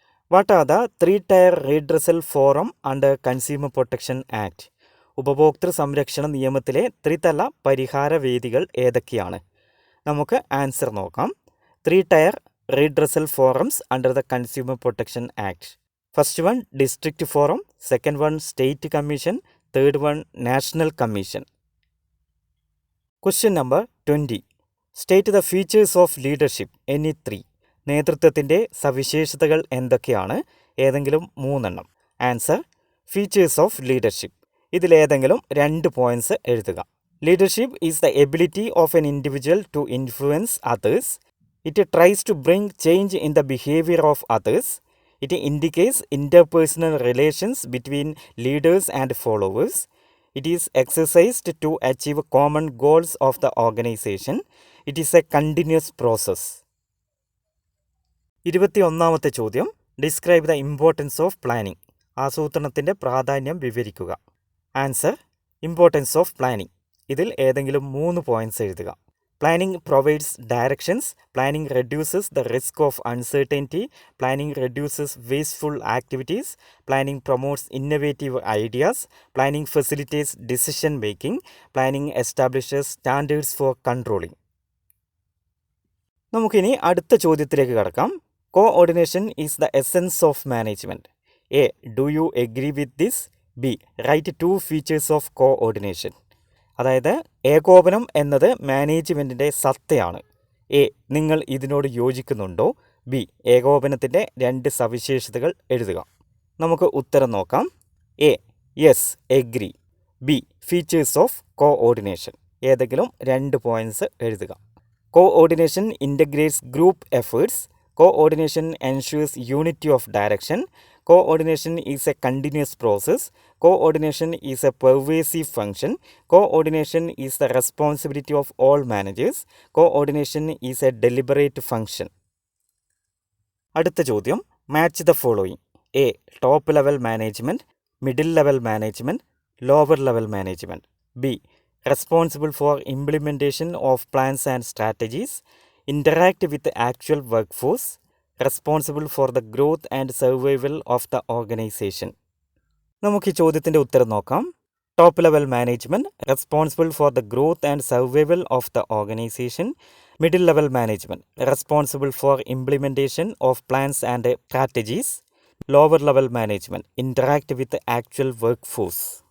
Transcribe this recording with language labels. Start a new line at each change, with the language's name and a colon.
English: What are the 3-tier redressal forum under Consumer Protection Act?
Malayalam: ഉപഭോക്തൃ സംരക്ഷണ നിയമത്തിലെ ത്രിതല പരിഹാര വേദികൾ ഏതൊക്കെയാണ്? നമുക്ക് ആൻസർ നോക്കാം.
English: 3-tier redressal forums under the Consumer Protection Act. First one, District Forum. Second one, State Commission. Third one, National Commission. Question number 20. State the features of leadership. Any 3.
Malayalam: നേതൃത്വത്തിൻ്റെ സവിശേഷതകൾ എന്തൊക്കെയാണ്? ഏതെങ്കിലും 3 എണ്ണം.
English: Answer, features of leadership.
Malayalam: ഇതിലേതെങ്കിലും 2 points എഴുതുക.
English: Leadership is the ability of an individual to influence others. It tries to bring change in the behaviour of others. It indicates interpersonal relations between leaders and followers. It is exercised to achieve common goals of the organisation. It is a continuous process.
Malayalam: 21-ാമത്തെ ചോദ്യം,
English: Describe the importance of planning.
Malayalam: ആസൂത്രണത്തിൻ്റെ പ്രാധാന്യം വിവരിക്കുക.
English: Answer, importance of planning.
Malayalam: ഇതിൽ ഏതെങ്കിലും 3 points എഴുതുക.
English: Planning provides directions. Planning reduces the risk of uncertainty. Planning reduces wasteful activities. Planning promotes innovative ideas. Planning facilitates decision making. Planning establishes standards for controlling.
Malayalam: നമുക്കിനി അടുത്ത ചോദ്യത്തിലേക്ക് കടക്കാം.
English: Coordination is the essence of management. A. Do you agree with this? B. Write 2 features of coordination.
Malayalam: അതായത് ഏകോപനം എന്നത് മാനേജ്മെൻറ്റിൻ്റെ സത്തയാണ്. A. നിങ്ങൾ ഇതിനോട് യോജിക്കുന്നുണ്ടോ? ബി. ഏകോപനത്തിൻ്റെ 2 സവിശേഷതകൾ എഴുതുക. നമുക്ക് ഉത്തരം നോക്കാം. A.
English: Yes, agree.
Malayalam: B.
English: Features of coordination.
Malayalam: ഏതെങ്കിലും 2 പോയിൻറ്റ്സ് എഴുതുക.
English: Coordination integrates group efforts. Coordination ensures unity of direction. Coordination is a continuous process. Coordination is a pervasive function. Coordination is the responsibility of all managers. Coordination is a deliberate function.
Malayalam: അടുത്ത ചോദ്യം,
English: Match the following. A. Top level management, middle level management, lower level management. B. responsible for implementation of plans and strategies, interact with the actual workforce, responsible for the growth and survival of the organization.
Malayalam: നമുക്ക് ഈ ചോദ്യത്തിൻ്റെ ഉത്തരം നോക്കാം.
English: Top level management, responsible for the growth and survival of the organisation. Middle level management, responsible for implementation of plans and strategies. Lower level management, interact with actual work force.